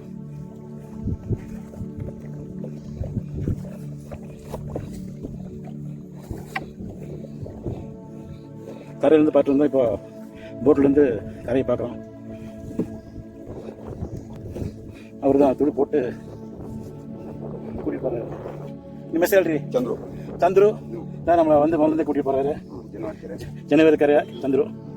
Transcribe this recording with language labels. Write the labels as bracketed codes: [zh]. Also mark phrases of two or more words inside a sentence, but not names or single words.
[ta] கரையிலேருந்து பார்த்துட்டு இருந்தோம், இப்போ போட்லேருந்து கரையை பார்க்குறோம். அவர் தான் துணி போட்டு கூட்டிகிட்டு போகிறாரு. [kn] ನಿಮ್ಮ ಹೆಸರು ಹೇಳ್ರಿ? [ta] ಚಂದ್ರು தான் நம்மளை வந்து முதல்ல கூட்டிகிட்டு போகிறாரு. ஜனவரி கரையா ಚಂದ್ರು.